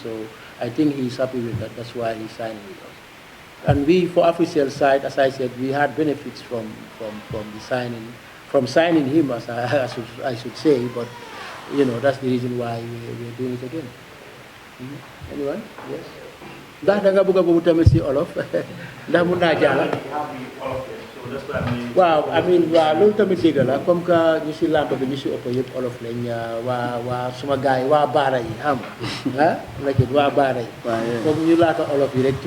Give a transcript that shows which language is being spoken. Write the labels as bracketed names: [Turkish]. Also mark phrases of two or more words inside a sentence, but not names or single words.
[English] So I think he's happy with that. That's why he signed with us. And we, for Africell side, as I said, we had benefits from signing him, as I should say. But you know, that's the reason why we're doing it again. Anyone? Yes. [Wolof] Ndax da nga bëgg a boobu tamit si olof ndax mun naa jàll. waaw amiin waaw loolu tamit dégg la [French] comme que [Wolof] ñu si làmb bi ñu si ëpp yëpp olof lañ waa suma gars yi waa Barra yi xam nga Leket waa Barra yi comme ñu laata olof yi rek